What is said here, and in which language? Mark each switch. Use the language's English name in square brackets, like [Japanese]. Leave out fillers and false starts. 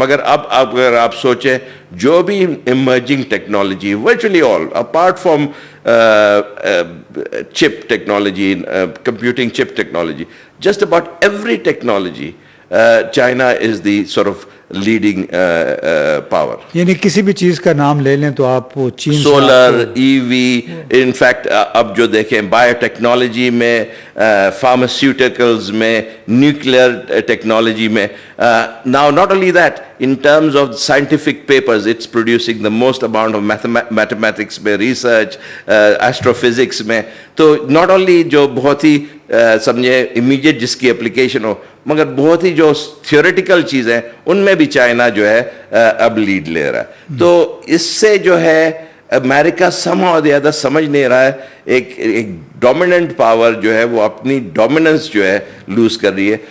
[Urdu] مگر اب اگر آپ سوچیں جو بھی [English] Emerging technology, virtually all apart from chip technology, computing chip technology, just about every technology China is the sort of leading power. [Urdu] یعنی کسی بھی چیز کا نام لے لیں تو آپ وہ چین, سولر, ای وی, انفیکٹ اب جو دیکھیں بایو ٹیکنالوجی میں, فارماسیوٹیکلز میں, نیوکلیئر ٹیکنالوجی میں. [English] Now not only that, in terms of scientific papers, it's producing the most amount of mathematics [Urdu] میں, [English] research, astrophysics میں. [Urdu] تو [English] not only [Urdu] جو بہت ہی سمجھے امیڈیٹ جس کی اپلیکیشن ہو, مگر بہت ہی جو تھیوریٹیکل چیزیں ان میں بھی چائنا جو ہے اب لیڈ لے رہا ہے. تو اس سے جو ہے امریکہ [English] somehow the other [Urdu] سمجھ نہیں رہا ہے, ایک ڈومیننٹ پاور جو ہے وہ اپنی ڈومیننس جو ہے لوز کر رہی ہے.